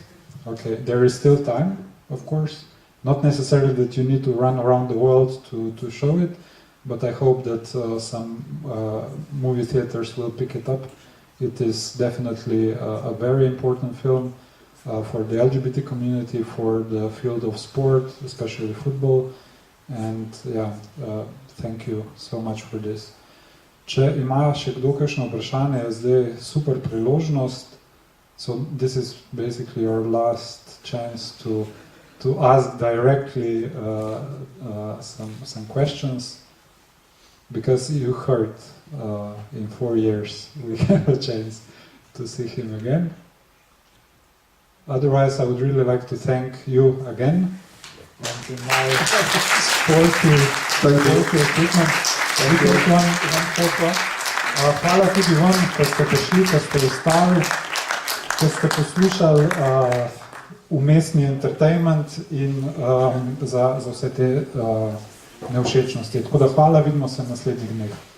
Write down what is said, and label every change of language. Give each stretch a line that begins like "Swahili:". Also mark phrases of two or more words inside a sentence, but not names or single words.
English: okay, there is still time, of course. Not necessarily that you need to run around the world to show it, but I hope that some movie theaters will pick it up. It is definitely a very important film for the LGBT community, for the field of sport, especially football, and yeah, thank you so much for this.
Slovenian: Če ima še kdo kakšno vprašanje, je zdaj super priložnost.
English: So this is basically your last chance to ask directly some questions, because you heard in 4 years we have a chance to see him again. Otherwise, I would really like to thank you again and in my sporty equipment.
Slovenian: Hvala tudi vam, ko ste prišli, ko ste ostali, ko ste poslušali umestni entertainment in za vse te nevšečnosti. Tako da hvala, vidimo se v naslednjih dneh.